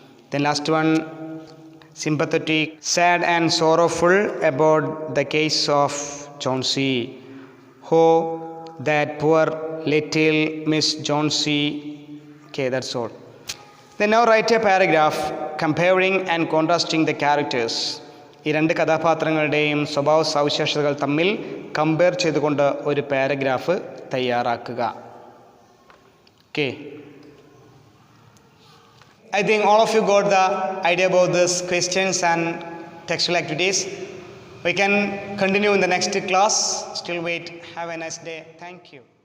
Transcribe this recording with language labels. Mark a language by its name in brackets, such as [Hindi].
[English] Then last one, sympathetic, sad and sorrowful about the case of John C. Oh, that poor little Miss John C. Okay, that's all. Then now write a paragraph comparing and contrasting the characters. [Malayalam] ഈ രണ്ട് കഥാപാത്രങ്ങളുടെയും സ്വഭാവ സവിശേഷതകൾ തമ്മിൽ compare ചെയ്തുകൊണ്ട് ഒരു paragraph തയ്യാറാക്കുക. [English] Okay. I think all of you got the idea about these questions and textual activities. We can continue in the next class. Still wait. Have a nice day. Thank you.